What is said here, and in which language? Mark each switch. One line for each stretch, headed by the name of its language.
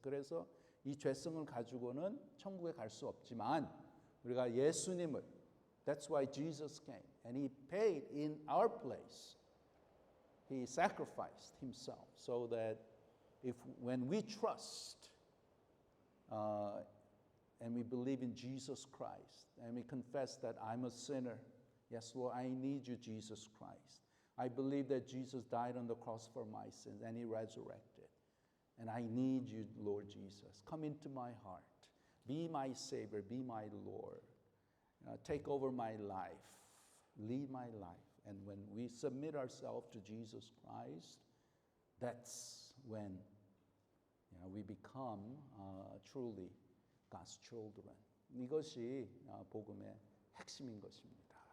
Korean: 그래서 이 죄성을 가지고는 천국에 갈 수 없지만 우리가 예수님을
English: That's why Jesus came and he paid in our place. He sacrificed himself so that when we trust and we believe in Jesus Christ and we confess that I'm a sinner. Yes, Lord, I need you, Jesus Christ. I believe that Jesus died on the cross for my sins and he resurrected. And I need you, Lord Jesus. Come into my heart. Be my Savior. Be my Lord. Take over my life. Lead my life. And when we submit ourselves to Jesus Christ, that's when we become truly God's children.
Korean: 이것이 복음의 핵심인 것입니다.